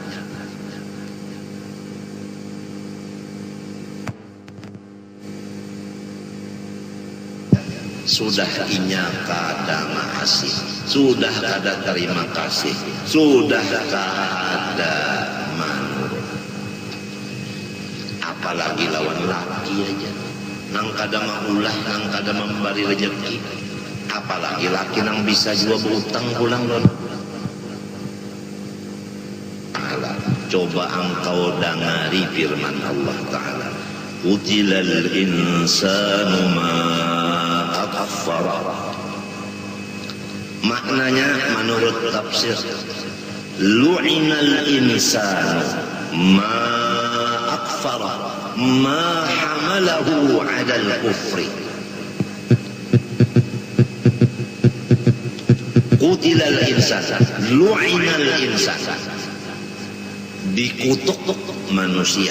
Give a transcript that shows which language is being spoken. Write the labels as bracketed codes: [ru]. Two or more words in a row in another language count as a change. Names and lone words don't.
[bjn] Sudah inya kada makasih, sudah kada terima kasih, sudah kada manurut. Apalagi lawan laki aja, nang kada maulah, nang kada memberi rezeki. Apalagi laki nang bisa juga berutang pulang don. Alah, coba engkau dengari firman Allah Ta'ala. [ar] قتل الإنسان ما أكفره. [id] Maknanya menurut tafsir, [ar] لعن الإنسان ما أكفره ما حمله على الكفر. قتل الإنسان لعن الإنسان, [id] dikutuk manusia.